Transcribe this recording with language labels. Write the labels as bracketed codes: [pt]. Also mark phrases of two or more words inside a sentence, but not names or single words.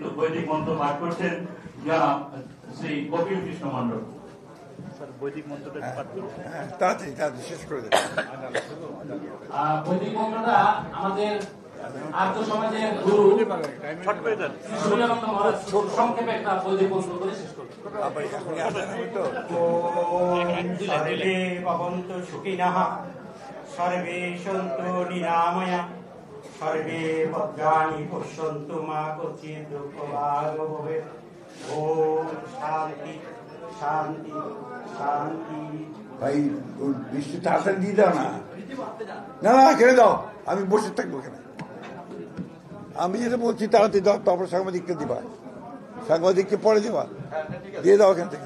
[bn] বৈদিক মন্ত্র পাঠ করছেন জনাব শ্রী কপিল কৃষ্ণ মন্ডল। বৈদিক মন্ত্রটা তাড়াতাড়ি শেষ করে দেন। বৈদিক মন্ত্রটা আমাদের আর্য সমাজের গুরু সূর্যানন্দ মহারাজ সংক্ষেপে একটা বৈদিক মন্ত্র করে শেষ করবেন। [sa] সর্বে ভবন্তু সুখিনঃ, সর্বে সন্তু নিরাময়া, সর্বে ভদ্রাণি পশ্যন্তু মা কশ্চিৎ দুঃখভাগ ভবেৎ। ওম শান্তি শান্তি শান্তি। [bn] ভাই বৃষ্টি তাড়াতাড়ি দিয়ে দাও না। না না এখানে দাও, আমি বসে থাকবো এখানে। আমি যেটা বলছি তাড়াতাড়ি দাও, তারপর সাংবাদিককে দিবা, সাংবাদিককে পরে দিবা, দিয়ে দাও এখান থেকে।